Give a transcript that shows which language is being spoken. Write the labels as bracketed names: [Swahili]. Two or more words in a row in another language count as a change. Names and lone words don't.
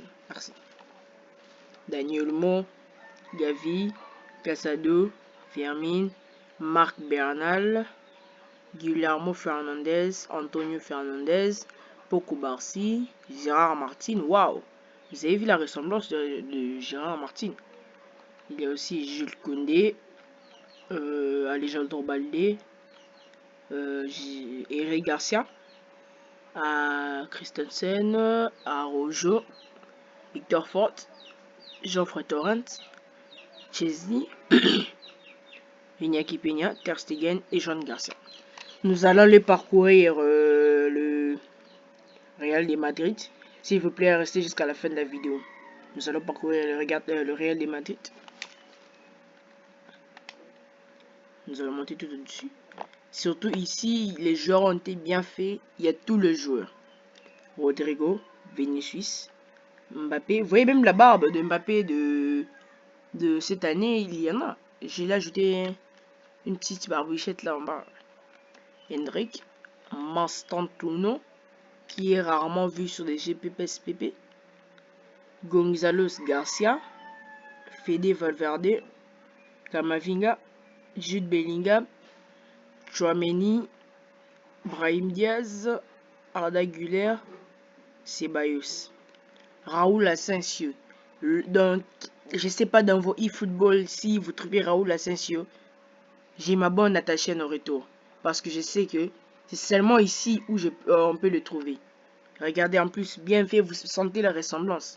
[French] Merci. Daniel Mo, Gavi, Casado, Firmin, Marc Bernal, Guillermo Fernandez, Antonio Fernandez, Poco Barsi, Gérard Martin. Waouh! Vous avez vu la ressemblance de Gérard Martin? Il y a aussi Jules Koundé, Alejandro Balde, Eric Garcia, Christensen, Rojo, Victor Fort, Geoffrey Torrent, Chesney, Iñaki Peña, Ter Stegen et Jean Garcia. Nous allons les parcourir le Real de Madrid. S'il vous plaît, restez jusqu'à la fin de la vidéo. Nous allons parcourir le Real de Madrid. Nous allons monter tout au-dessus. Surtout ici, les joueurs ont été bien faits. Il y a tous les joueurs. Rodrigo, Vinicius, Mbappé. Vous voyez même la barbe de Mbappé de cette année, il y en a. J'ai ajouté une petite barbichette là en bas. Hendrik, Mastantuono, qui est rarement vu sur des GPPSPP. Gonzalo Garcia, Fede Valverde, Camavinga, Jude Bellingham, Chouameni, Brahim Diaz, Arda Güler, Ceballos, Raoul Asensio. Donc, je sais pas dans vos eFootball si vous trouvez Raoul Asensio, j'ai ma bonne à ta chaîne au retour. Parce que je sais que c'est seulement ici où on peut le trouver. Regardez en plus, bien fait, vous sentez la ressemblance.